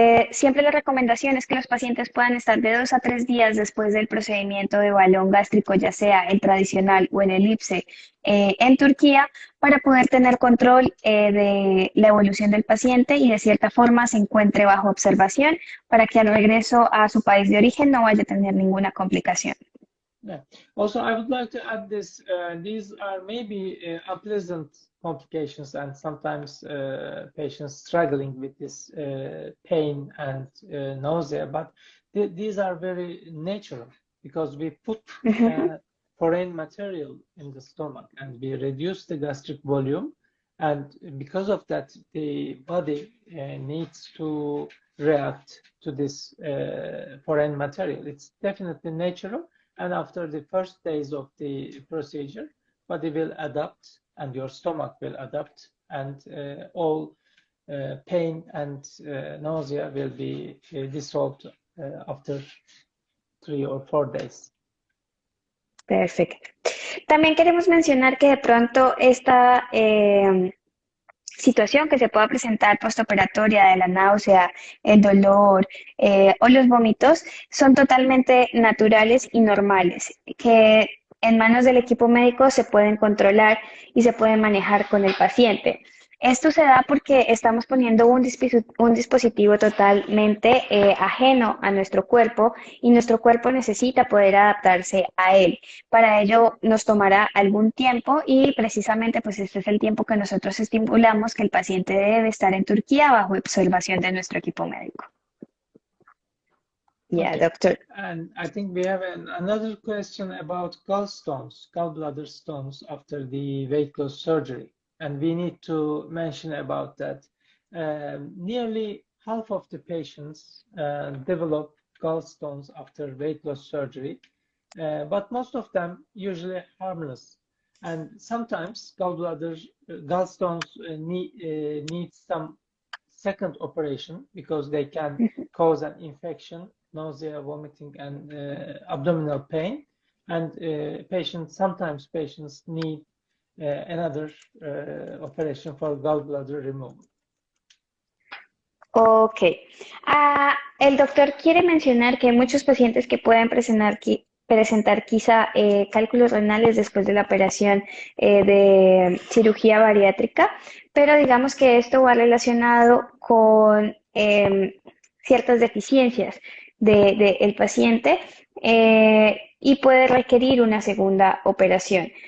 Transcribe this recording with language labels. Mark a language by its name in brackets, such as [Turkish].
[Spanish] Siempre la recomendación es que los pacientes puedan estar de 2 a 3 días después del procedimiento de balón gástrico, ya sea el tradicional o el elipse, en Turquía, para poder tener control de la evolución del paciente y de cierta forma se encuentre bajo observación para que al regreso a su país de origen no vaya a tener ninguna complicación. [English] Yeah. Also, I would like to add this. These are maybe unpleasant complications, and sometimes patients struggling with this pain and nausea. But these are very natural because we put foreign material in the stomach and we reduce the gastric volume, and because of that, the body needs to react to this foreign material. It's definitely natural. And after the first days of the procedure, body will adapt and your stomach will adapt, and all pain and nausea will be dissolved after 3 or 4 days. [Spanish] Perfecto. También queremos mencionar que de pronto esta situación que se pueda presentar postoperatoria de la náusea, el dolor o los vómitos son totalmente naturales y normales, que en manos del equipo médico se pueden controlar y se pueden manejar con el paciente. Esto se da porque estamos poniendo un dispositivo totalmente ajeno a nuestro cuerpo y nuestro cuerpo necesita poder adaptarse a él. Para ello nos tomará algún tiempo y precisamente pues este es el tiempo que nosotros estimulamos que el paciente debe estar en Turquía bajo observación de nuestro equipo médico. [English] Yeah, Okay. doctor. And I think we have another question about gallbladder stones after the weight loss surgery. And we need to mention about that. Nearly half of the patients develop gallstones after weight loss surgery, but most of them usually harmless. And sometimes gallstones need some second operation because they can cause an infection, nausea, vomiting, and abdominal pain. And sometimes patients need another operation for gallbladder removal. Ok. [Spanish] El doctor quiere mencionar que hay muchos pacientes que pueden presentar quizá cálculos renales después de la operación de cirugía bariátrica, pero digamos que esto va relacionado con ciertas deficiencias del paciente y puede requerir una segunda operación.